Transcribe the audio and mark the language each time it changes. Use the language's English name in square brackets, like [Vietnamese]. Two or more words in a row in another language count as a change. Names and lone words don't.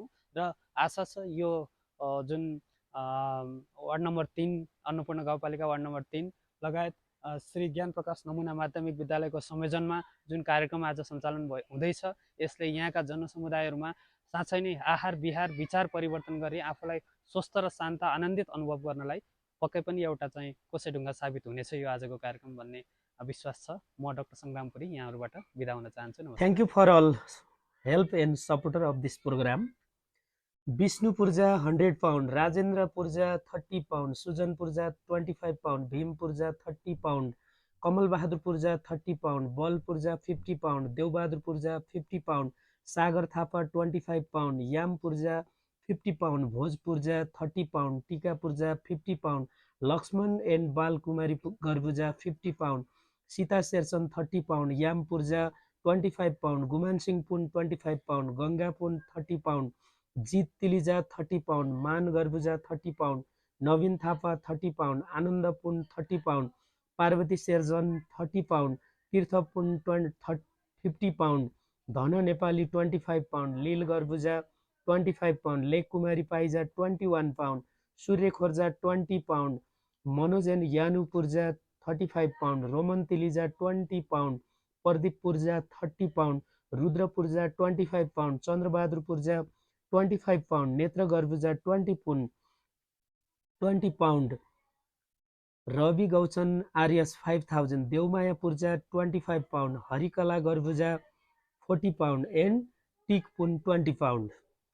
[Nepali] र आशा छ यो जुन वार्ड नम्बर 3 अन्नपूर्ण गाउँपालिका वार्ड नम्बर 3 लगायत श्री ज्ञान प्रकाश नमुना माध्यमिक विद्यालयको संयोजनमा जुन कार्यक्रम आज सञ्चालन हुँदैछ, यसले यहाँका जनसमुदायहरूमा साँच्चै नै आहार विहार विचार परिवर्तन गरी आफूलाई स्वस्थ र शान्त आनन्दित अनुभव गर्नलाई पक्कै पनि एउटा चाहिँ कोसेढुङ्गा साबित हुनेछ यो आजको कार्यक्रम भन्ने विश्वास छ। म डाक्टर सङ्ग्राम पुरी यहाँहरूबाट बिदा हुन चाहन्छु। [English] Thank you for all help and supporter of this program. Vishnu Purja 100 pound, Rajendra Purja 30 pound, Sujan Purja 25 pound, Bhim Purja 30 pound, Kamal Bahadur Purja 30 pound, Bal Purja 50 pound, Dev Bahadur Purja 50 pound, Sagar Thapa 25 pound, Yam Purja 50 pound, Bhoj Purja 30 pound, Tika Purja 50 pound, Lakshman and Bal Kumari Garbuja 50 pound, Sita Shersan 30 pound, Yam Purja 25 pound, Guman Singh Pun 25 pound, Ganga Pun 30 pound, Jeet Tilija 30 pound, Man Garbuja 30 pound, Navin Thapa 30 pound, Ananda Pun 30 pound, Parvati Sherjan 30 pound, Tirtha Pun 50 pound, Dhana Nepali 25 pound, Lil Garbuja 25 pound, Lake Kumari Paija 21 pound, Surya Khorja 20 pound, Manoj and Yanu Purja 35 pound, Roman Tilija 20 pound, Pardeep Purja 30 pound, Rudra Purja 25 pound, Chandra Bahadur Purja 25 pound, Netra Garbuja 20 pound, Ravi Gauchan Arias 5000, Devmaya Purja 25 pound, Harikala Garbuja 40 pound and Tik Pun 20 pound.